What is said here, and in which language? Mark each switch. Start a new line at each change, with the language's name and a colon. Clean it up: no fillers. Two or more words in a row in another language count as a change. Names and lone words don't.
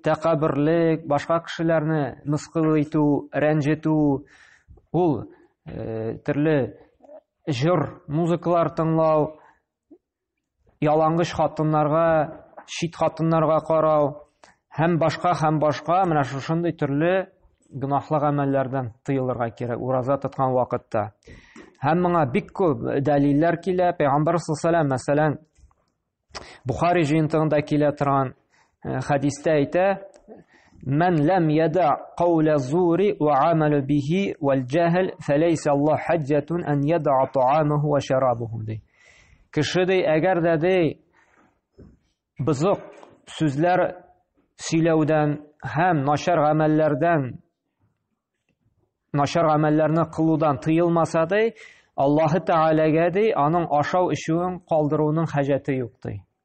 Tatar: тәкәбберлек, башка кешеләрне мыскыл итү, рәнҗетү, ул төрле җыр, музыкалар тыңлау, ялангыч хатыннарга, чит хатыннарга карау, һәм башка менә шушындый төрле гөнаһлы гамәлләрдән тыелырга кирәк ураза тоткан вакытта. Һәм моңа бик күп дәлилләр килә. Пәйгамбәр саллаллаһу мәсәлән, Бухари җыентыгында килә торган хадистә әйтә:
Arabic: "من لم يدع قول الزور والعمل به والجهل فليس لله حاجة أن يدع طعامه وشرابه."
Tatar: Кеше әгәр дә бызык сүзләр сөйләүдән һәм начар гамәлләрне кылудан тыелмаса да, Аллаһы Тәгаләгә аның ашау эчүен калдыруның хаҗәте юк ди.